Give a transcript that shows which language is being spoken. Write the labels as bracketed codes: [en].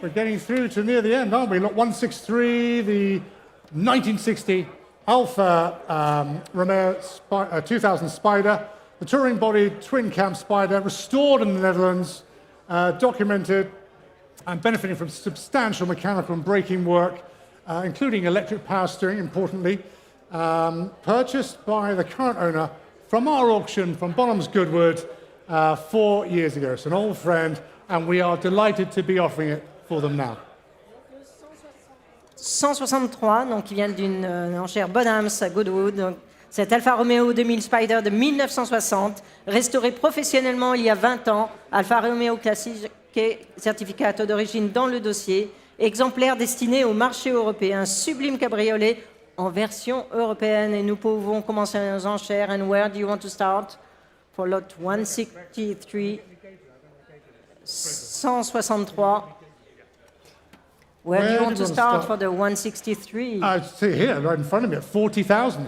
[en] We're getting through to near the end, aren't we? Lot 163, the 1960 Alfa Romeo 2000 Spider, the touring body twin cam Spider, restored in the Netherlands, documented and benefiting from substantial mechanical and braking work, including electric power steering, importantly. Purchased by the current owner from our auction from Bonhams Goodwood 4 years ago. It's an old friend, and we are delighted to be offering it for them now. [fr] 163, donc qui vient d'une enchère Bonhams à Goodwood. Donc, cet Alfa Romeo 2000 Spider de 1960, restauré professionnellement il y a 20 ans. Alfa Romeo classique, certificat d'origine dans le dossier. Exemplaire destiné au marché européen, sublime cabriolet en version européenne. Et nous pouvons commencer nos enchères. [en] And where do you want to start? For lot 163. 163. Where do you want to start for the 163? See here, right in front of me, at 40,000.